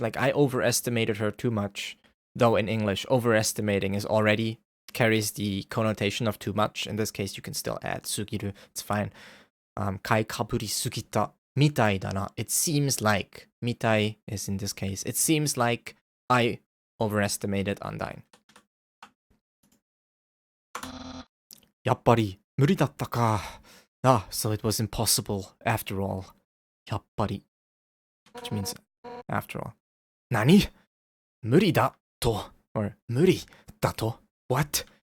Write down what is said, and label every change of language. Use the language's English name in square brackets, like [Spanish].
[English] Like I overestimated her too much. Though in English, overestimating is already carries the connotation of too much. In this case, you can still add sugiru. It's fine. [Japanese] Kaikaburi sugita mitai da na. [English] It seems like mitai is in this case. It seems like I overestimated Undyne. [Japanese] やっぱり無理だったか。 [English] Ah, so it was impossible after all. やっぱり which means after all. [Japanese] 何無理だと or 無理だと What?